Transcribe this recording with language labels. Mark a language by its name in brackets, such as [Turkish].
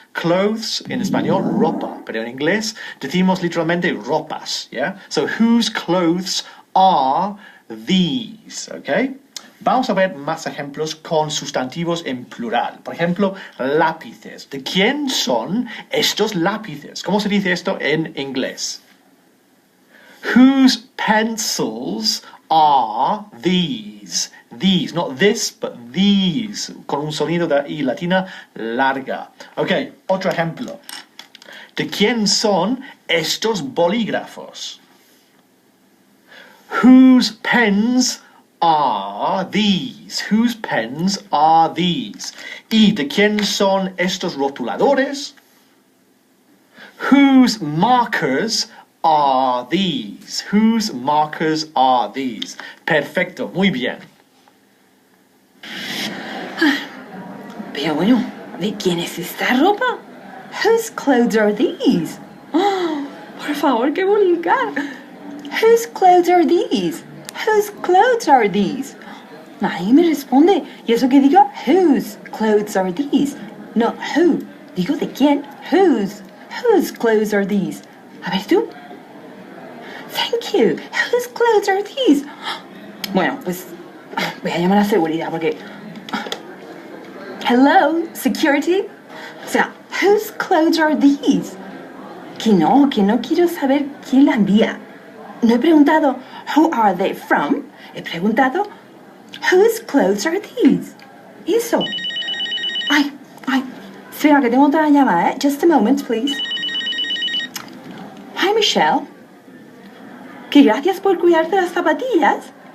[Spanish] Clothes en español, ropa, pero en inglés decimos literalmente ropas, ¿ya? [English] So, whose clothes are these, ¿ok? [Spanish] Vamos a ver más ejemplos con sustantivos en plural. Por ejemplo, lápices. ¿De quién son estos lápices? ¿Cómo se dice esto en inglés? [English] Whose pencils are these? These, not this, but these, [Spanish] con un sonido de I latina larga. Ok, otro ejemplo. ¿De quién son estos bolígrafos? [English] Whose pens are these? Whose pens are these? [Spanish] ¿Y de quién son estos rotuladores? [English] Whose markers are these? Whose markers are these? [Spanish] Perfecto, muy bien. Pero bueno, ¿de quién es esta ropa? [English] Whose clothes are these? [Spanish] Oh, por favor, qué vulgar. [English] Whose clothes are these? Whose clothes are these? [Spanish] Nadie me responde. Y eso que digo, [English] whose clothes are these? [Spanish] No, who. Digo, ¿de quién? Whose. [English] Whose clothes are these? [Spanish] A ver tú. [English] Thank you. Whose clothes are these? [Spanish] Bueno, pues voy a llamar a seguridad porque... [English] Hello, security. [Spanish] O sea, [English] whose clothes are these? [Spanish] Que no quiero saber quién la envía. No he preguntado, [English] who are they from? [Spanish] He preguntado, [English] whose clothes are these? [Spanish] Eso. Ay, espera que tengo otra llamada, ¿eh? [English] Just a moment, please. Hi, Michelle. [Spanish] Que gracias por cuidarte las zapatillas.